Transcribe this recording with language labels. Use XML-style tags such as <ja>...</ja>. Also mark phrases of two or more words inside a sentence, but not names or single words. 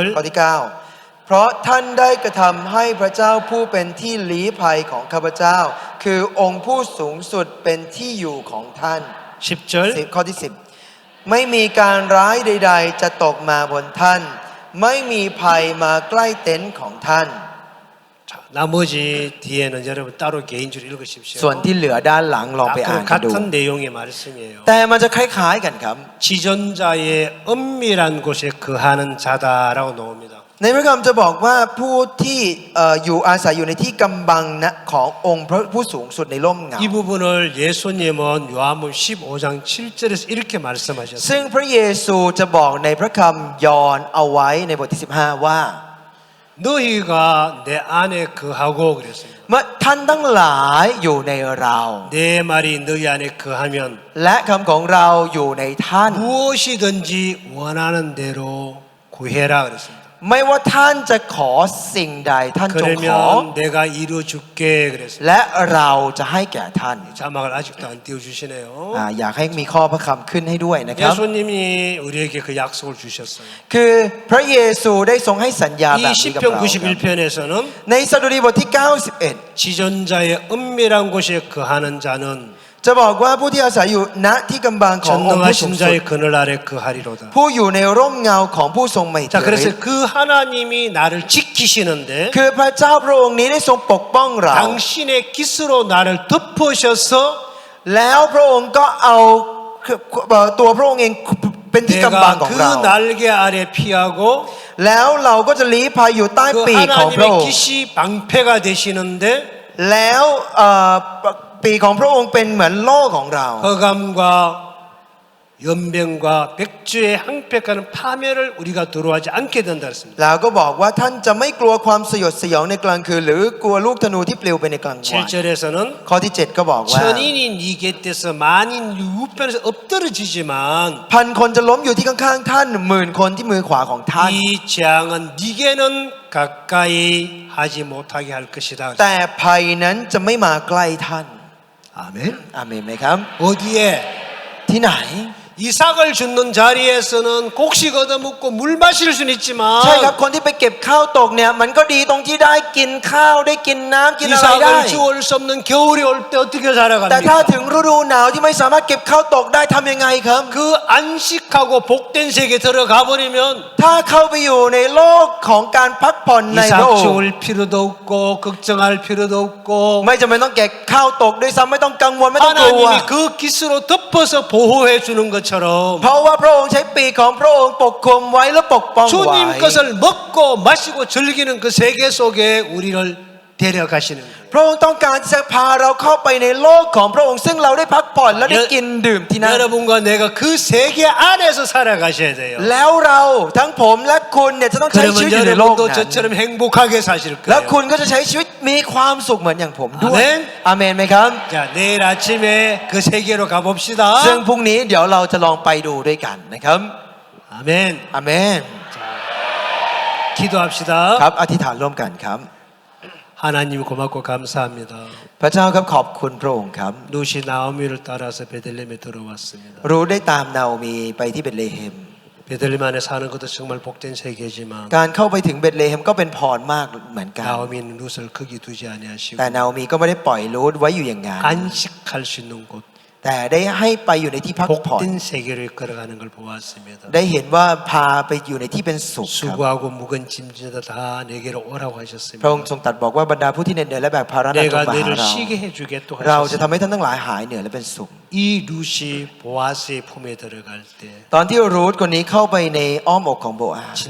<th>ข้อที่ 9เพราะท่านได้กระทำให้พระเจ้าผู้เป็นที่ลี้ภัยของข้าพเจ้า คือองค์ผู้สูงสุดเป็นที่อยู่ของท่าน</th> <ko>10절.</ko> <th>ข้อที่ 10ไม่มีการร้ายใดๆจะตกมาบนท่าน ไม่มีภัยมาใกล้เต็นท์ของท่าน</th> <ko>자, 나머지 뒤에는 여러분 따로 개인적으로 읽으십시오.</ko> <th>ส่วนที่เหลือด้านหลังลองไปอ่าน</th> <ko>앞으로</ko> <th>กันดู</th> <ko>같은 내용의 말씀이에요.</ko> <th>แต่มันจะคล้ายๆกันครับ</th> <ko>지존자의 은밀한 곳에 거하는 자다라고 나옵니다.</ko> <th>ในพระคัมภีร์จะบอกว่าผู้ที่อยู่อาศัยอยู่ในที่กำบังนะขององค์พระผู้สูงสุดในร่มเงา</th> <ko>이 부분을 예수님은 요한복음 15장 7절에서 이렇게 말씀하셨어요.</ko> <th>ซึ่งพระเยซูจะบอกในพระคำยอห์นเอาไว้ในบทที่ 15 ว่า</th> <ko>너희가 내 안에 거하고 그랬습니다.</ko> <th>เมื่อท่านทั้งหลายอยู่ในเรา</th> <ko>내 말이 너희 안에 거하면</ko> <th>และคำของเราอยู่ในท่าน</th> <ko>무엇이든지 원하는 대로 구해라 그랬습니다.</ko> <th>ไม่ว่าท่านจะขอสิ่งใดท่านจงขอ</th> <ko>그러면 내가 이루어줄게 그랬어요.</ko> <th>และเราจะให้แก่ท่าน</th> <ko>자막을 아직도 안 띄워주시네요.</ko> <th>อยากให้มีข้อพระคำขึ้นให้ด้วยนะครับ</th> <ko>예수님이 우리에게 그 약속을 주셨어요.</ko> <th>คือพระเยซูได้ทรงให้สัญญาแบบ</th> <ko>이</ko> <th>นี้กับ</th> <ko>시편</ko> <th>เราครับ</th> <ko>91편에서는</ko> <th>ในสดุดีบทที่ 91</th> <ko>지존자의 은밀한 곳에 거하는 자는</ko> <th>จะบอกว่าผู้ที่อาศัยอยู่ณที่กำบังขององค์ผู้สูง</th> <ko>전능하신</ko> <th>สุด</th> <ko>자의 그늘 아래 거하리로다.</ko> <th>ผู้อยู่ในร่มเงาของผู้ทรงไม่เ</th> <ko>자</ko> <th>ถิด</th> <ko>그래서 그 하나님이 나를 지키시는데</ko> <th>คือพระเจ้าพระองค์นี้ได้ทรงปกป้องเรา</th> <ko>당신의 깃으로 나를 덮으셔서</ko> <th>แล้วพระองค์ก็เอาตัวพระองค์เองเป็นที่กำบัง</th> <ko>내가</ko> <th>ของ</th> <ko>그</ko> <th>เรา</th> <ko>날개 아래 피하고</ko> <th>แล้วเราก็จะลี้ภัยอยู่ใต้</th> <ko>그</ko> <th>ปีกของพระองค์</th> <ko>하나님의 깃이 방패가 되시는데</ko> <th>แล้วปีกของพระองค์เป็นเหมือนโล่ของเรา</th> <ko>허감과 연병과 백주의 항백하는 파멸을 우리가 두려워하지 않게 된다 했습니다.</ko> <th>แล้วก็บอกว่าท่านจะไม่กลัวความสยดสยองในกลางคืนหรือกลัวลูกธนูที่ปลิวไปในกลางวัน</th> <ko>7절에서는</ko> <th>ข้อที่ 7 ก็บอกว่า</th> <ko>천인이 네 곁에서 만인 우편에서 엎드러지지만</ko> <th>พันคนจะล้มอยู่ที่ข้างๆท่านหมื่นคนที่มือขวาของท่าน</th> <ko>이 재앙은 네게는 가까이 하지 못하게 할 것이다.</ko> <th>แต่ภัยนั้นจะไม่มาใกล้ท่าน</th> <ko>아멘.</ko> <th>อาเมนไหมครับ</th> <ko>어디에</ko> <th>ที่ไหน</th> <ko>이삭을 줍는 자리에서는 곡식 얻어먹고 물 마실 수는 있지만</ko> <th>ใช่ครับคนที่ไปเก็บข้าวตกเนี่ยมันก็ดีตรงที่ได้กินข้าวได้กินน้ำกินอะไรได้</th> <ko>이삭을 주울 수 없는 겨울이 올 때 어떻게</ko> <th>แต่ถ้า</th> <ko>살아갑니까?</ko> <th>ถึงฤดูหนาวที่ไม่สามารถเก็บข้าวตกได้ทำยังไงครับ</th> <ko>그 안식하고 복된 세계 들어가 버리면</ko> <th>ถ้าเข้าไปอยู่ในโลกของการพักผ่อนในพระ</th> <ko>이삭</ko> <th>องค์</th> <ko>주울 필요도 없고 걱정할 필요도 없고</ko> <th>ไม่จำเป็นต้องเก็บข้าวตกด้วยซ้ำไม่ต้องกังวลไม่ต้องกลัว</th> <ko>하나님이 그 깃으로 덮어서 보호해 주는 것처럼</ko> <th>เพราะว่าพระองค์ใช้ปีกของพระองค์ปกคลุมไว้และปกป้องไว้</th> <ko>주님 것을 먹고 마시고 즐기는 그 세계 속에 우리를 데려가시는 거예요.</ko> <th>พระองค์ต้องการที่จะพาเราเข้าไปในโลกของพระองค์ซึ่งเราได้พักผ่อนและได้กินดื่มที่นั่น</th> <ko>여러분과 내가 그 세계 안에서 살아가셔야 돼요.</ko> <th>แล้วเราทั้งผมและคุณเนี่ยจะต้องใช้ชีวิต</th> <ko>그러면</ko> <th>อยู่ในโลก</th> <ko>여러분도</ko> <th>นั้น</th> <ko>저처럼 행복하게 사실</ko> <th>แล้ว</th> <ko>거예요.</ko> <th>คุณก็จะใช้ชีวิตมีความสุขเหมือนอย่างผมด้วย อาเมน อาเมนไหมครับ</th> <ko>자, 내일 아침에 그 세계로 가봅시다.</ko> <th>ซึ่งพรุ่งนี้เดี๋ยวเราจะลองไปดูด้วยกันนะครับ</th> <ko>아멘.</ko> <th>อาเมน</th> <ko>기도합시다.</ko> <th>ครับอธิษฐานร่วมกันครับ</th> <ko>하나님 고맙고 감사합니다.</ko> <th>พระเจ้าครับขอบคุณพระองค์ครับ</th> <ko>누시 나오미를 따라서 베들레헴에 들어왔습니다.</ko> <th>รู้ได้ตามนาโอมีไปที่เบธเลเฮม</th> <ko>베들레헴 안에 사는 것도 정말 복된 세계지만</ko> <th>การเข้าไปถึงเบธเลเฮมก็เป็นพรมากเหมือนกัน</th> <ko>나오미는 룻을 거기 두지 아니하시고</ko> <th>แต่นาโอมีก็ไม่ได้ปล่อยรูทไว้อยู่อย่างนั้น</th> <ko>안식할 수 있는 곳</ko> <th>แต่ได้ให้ไปอยู่ในที่พักผ่อน</th> <ko>복된 세계로 이끌어가는 걸 보았습니다.</ko> <th>ได้เห็นว่าพาไปอยู่ในที่เป็นสุขครับ</th> <ko>수고하고 무거운 짐진다 다 내게로 오라고</ko> <th>พระองค์</th> <ko>하셨습니다.</ko> <th>ทรงตรัสบอกว่าบรรดาผู้ที่เหน็ดเหนื่อยและแบกภาระหนักจง</th> <ko>내가</ko> <th>มาหา</th> <ko>너를</ko> <th>เรา</th> <ko>쉬게 해주겠다</ko> <th>เราจะ</th> <ko>하셨습니다.</ko> <th>ทำให้ท่านทั้งหลายหายเหนื่อยและเป็นสุข</th> <ko>이 룻이 보아스의 품에 들어갈 때</ko> <th>ตอนที่รูทคนนี้เข้าไปในอ้อมอกของโบอาส</th>